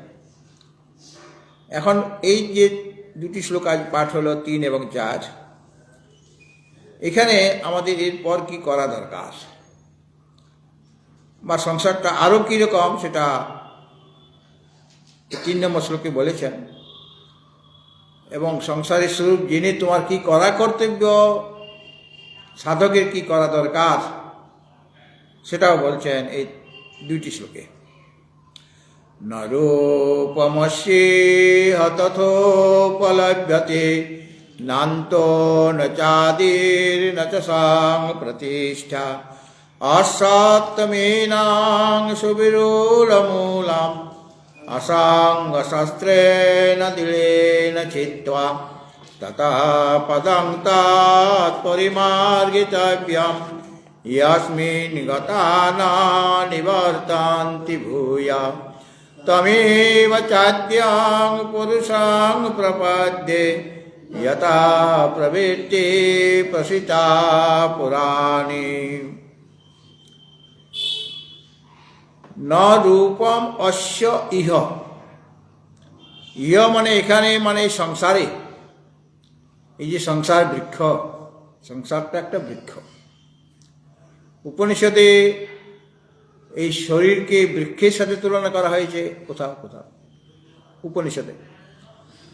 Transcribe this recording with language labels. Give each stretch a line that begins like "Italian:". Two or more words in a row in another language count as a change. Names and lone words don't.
Bangla: এখন এই যে দুটি শ্লোক আজ পাঠ হলো, 3 এবং 4, এখানে আমাদের এরপর কি করা দরকার, বা সংসারটা আরো কিরকম, সেটা 3 নম্বর শ্লোকে বলেছেন। এবং সংসারের স্বরূপ জেনে তোমার কি করা কর্তব্য, সাধকের কি করা দরকার, সেটাও বলছেন এই 2টি শ্লোকে।
Sanskrit: নরূপমস্যেহ তথোপলভ্যতে নান্তো ন চাদির ন চ সাং প্রতিষ্ঠা অসত্তমেনাং সুবিরূঢ়মূলাম অসাঙ্গ শাস্ত্রেণ দৃঢ়েন চিত্ত্বা ততঃ পদং তৎ পরিমার্গিতব্যম यस्मिन् गता न निवर्तन्ति भूया तमेव चाद्यां पुरुषां प्रपद्ये यथा प्रवृत्ति प्रसिता पुराणी न रूपम अस्य इह।
Bangla: ইহ মানে এখানে, মানে সংসারে, এই যে সংসার বৃক্ষ, সংসারটা একটা বৃক্ষ। উপনিষদে এই শরীরকে বৃক্ষের সাথে তুলনা করা হয়েছে কোথাও কোথাও উপনিষদে।